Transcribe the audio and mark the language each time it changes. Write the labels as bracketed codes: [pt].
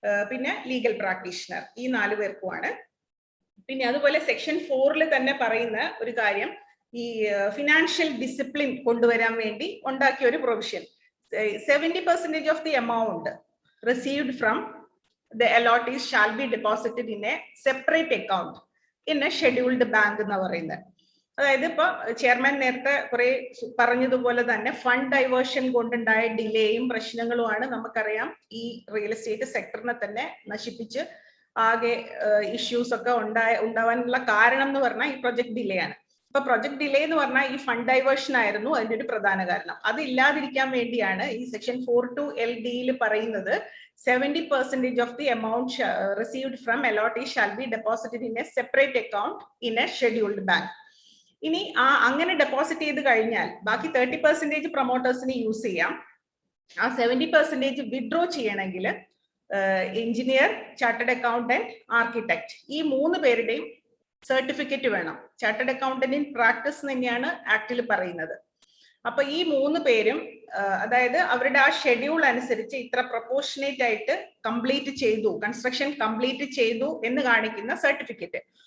[ml] പിന്നെ legal practitioner, ഈ 4 പേർക്കുമാണ്. പിന്നെ അതുപോലെ സെക്ഷൻ 4 തന്നെ പറയുന്ന ഒരു കാര്യം, ഈ ഫിനാൻഷ്യൽ ഡിസിപ്ലിൻ കൊണ്ടുവരാൻ വേണ്ടി ഉണ്ടാക്കിയ ഒരു provision, [en] 70% of the amount received from the allottees shall be deposited in a separate account in a scheduled bank [ml] എന്ന് പറയുന്നത്. അതായത് ഇപ്പൊ ചെയർമാൻ നേരത്തെ കുറെ പറഞ്ഞതുപോലെ തന്നെ ഫണ്ട് ഡൈവേർഷൻ കൊണ്ടുണ്ടായ ഡിലേയും പ്രശ്നങ്ങളുമാണ് നമുക്കറിയാം ഈ റിയൽ എസ്റ്റേറ്റ് സെക്ടറിനെ തന്നെ നശിപ്പിച്ച് ആകെ ഇഷ്യൂസ് ഒക്കെ ഉണ്ടാവാനുള്ള കാരണം എന്ന് പറഞ്ഞാൽ ഈ പ്രൊജക്ട് ഡിലേ ആണ്. അപ്പൊ പ്രൊജക്ട് ഡിലേ എന്ന് പറഞ്ഞാൽ ഈ ഫണ്ട് ഡൈവേർഷൻ ആയിരുന്നു അതിന്റെ ഒരു പ്രധാന കാരണം. അത് ഇല്ലാതിരിക്കാൻ വേണ്ടിയാണ് ഈ സെക്ഷൻ 42LD പറയുന്നത് [en] 70% of the amount received from allottees shall be deposited in a separate account in a scheduled bank. [ml] ഇനി അങ്ങനെ ഡെപ്പോസിറ്റ് ചെയ്ത് കഴിഞ്ഞാൽ ബാക്കി 30% പ്രൊമോട്ടേഴ്സിന് യൂസ് ചെയ്യാം. ആ 70% വിഡ്രോ ചെയ്യണമെങ്കിൽ എഞ്ചിനീയർ, ചാർട്ടേഡ് അക്കൗണ്ടന്റ്, ആർക്കിടെക്ട്, ഈ 3 പേരുടെയും സർട്ടിഫിക്കറ്റ് വേണം. ചാർട്ടേഡ് അക്കൗണ്ടന്റ് ഇൻ പ്രാക്ടീസ് തന്നെയാണ് ആക്ടിൽ പറയുന്നത്. അപ്പൊ ഈ 3 പേരും അതായത് അവരുടെ ആ ഷെഡ്യൂൾ അനുസരിച്ച് ഇത്ര പ്രൊപ്പോർഷനേറ്റ് ആയിട്ട് കംപ്ലീറ്റ് ചെയ്തു, കൺസ്ട്രക്ഷൻ കംപ്ലീറ്റ് ചെയ്തു എന്ന് കാണിക്കുന്ന സർട്ടിഫിക്കറ്റ്.